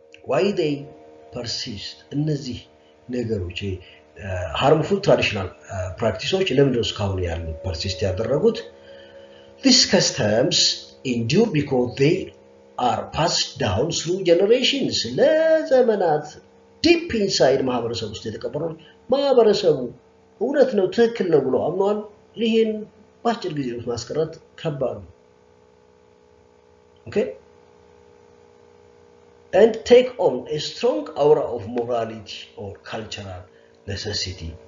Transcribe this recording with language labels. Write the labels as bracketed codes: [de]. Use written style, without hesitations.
[en] Why they persist? [am] እነዚህ ነገሮች [en] harmful traditional practices [am] ለምንድነው እስካሁን ያሉ persist ያደረጉት? [en] These customs endure because they are passed down through generations. [am] ለዘመናት [en] deep inside [am] ማህበረሰብ ውስጥ የተቀበሩ ማህበረሰቡ እውነት ነው ትክክል ነው ብሎ አምኗል። ይሄን በአጭር ጊዜ ውስጥ ማስቀረት ከባድ ነው። [en] okay and take on a strong aura of morality or cultural necessity.